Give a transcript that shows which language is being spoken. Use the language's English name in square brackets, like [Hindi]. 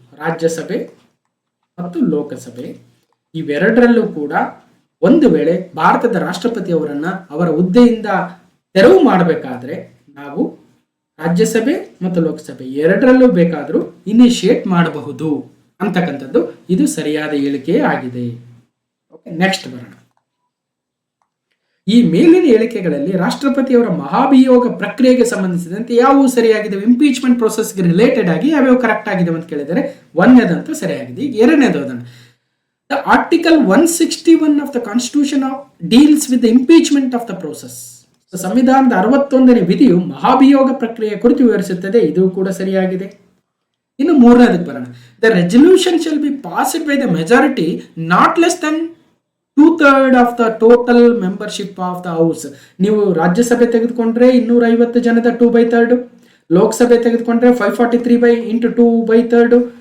[Kannada] ರಾಜ್ಯಸಭೆ ಮತ್ತು ಲೋಕಸಭೆ ಇವೆರಡರಲ್ಲೂ ಕೂಡ ಒಂದು ವೇಳೆ ಭಾರತದ ರಾಷ್ಟ್ರಪತಿಯವರನ್ನ ಅವರ ಹುದ್ದೆಯಿಂದ ತೆರವು ಮಾಡಬೇಕಾದ್ರೆ ನಾವು ರಾಜ್ಯಸಭೆ ಮತ್ತು ಲೋಕಸಭೆ ಎರಡರಲ್ಲೂ ಬೇಕಾದರೂ ಇನಿಷಿಯೇಟ್ ಮಾಡಬಹುದು ಅಂತಕ್ಕಂಥದ್ದು ಇದು ಸರಿಯಾದ ಹೇಳಿಕೆ ಆಗಿದೆ. ಓಕೆ, ನೆಕ್ಸ್ಟ್ ಬರೋಣ. ಈ ಮೇಲಿನ ಹೇಳಿಕೆಗಳಲ್ಲಿ ರಾಷ್ಟ್ರಪತಿಯವರ ಮಹಾಭಿಯೋಗ ಪ್ರಕ್ರಿಯೆಗೆ ಸಂಬಂಧಿಸಿದಂತೆ ಯಾವುವು ಸರಿಯಾಗಿದೆ? ಇಂಪೀಚ್ಮೆಂಟ್ ಪ್ರೋಸೆಸ್ಗೆ ರಿಲೇಟೆಡ್ ಆಗಿ ಯಾವ್ಯಾವ ಕರೆಕ್ಟ್ ಆಗಿದೆ ಅಂತ ಕೇಳಿದರೆ ಒಂದನೇದಂತೂ ಸರಿಯಾಗಿದೆ. ಈಗ ಎರಡನೇದು ಅದನ್ನು [English] The Article 161 of the Constitution deals with the impeachment of the process. [Kannada] ಸಂವಿಧಾನದ 61ನೇ ವಿಧಿಯು ಮಹಾಭಿಯೋಗ ಪ್ರಕ್ರಿಯೆ ಕುರಿತು ವಿವರಿಸುತ್ತದೆ. ಇದು ಕೂಡ ಸರಿಯಾಗಿದೆ. ಇನ್ನು ಮೂರನೇದಕ್ಕೆ ಬರೋಣ. [English] The resolution shall be passed by the majority not less than 2/3 of the total membership of the house. [Kannada] ನೀವು ರಾಜ್ಯಸಭೆ ತೆಗೆದುಕೊಂಡ್ರೆ 250 ಜನದ 2/3, ಲೋಕಸಭೆ ತೆಗೆದುಕೊಂಡ್ರೆ 543 into 2/3.